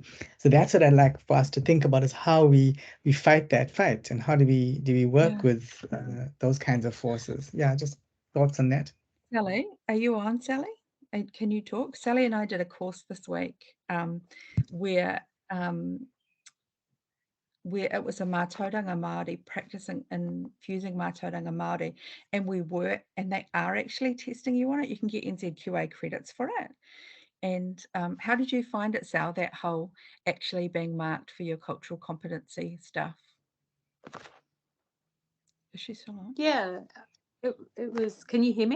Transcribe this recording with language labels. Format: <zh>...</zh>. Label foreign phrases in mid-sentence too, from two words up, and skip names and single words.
<en>So that's what I'd like for us to think about, is how we fight that fight, and how do we work with those kinds of forces. Yeah, just thoughts on that. Sally, are you on, Sally? Can you talk? Sally and I did a course this week where it was a</en> <mi>mātauranga Māori,</mi> <en>practicing infusing</en> <mi>mātauranga Māori,</mi> <en>and they are actually testing you on it. You can get NZQA credits for it. And how did you find it, Sal, that whole actually being marked for your cultural competency stuff? Is she still on? Yeah, it was. Can you hear me?</en>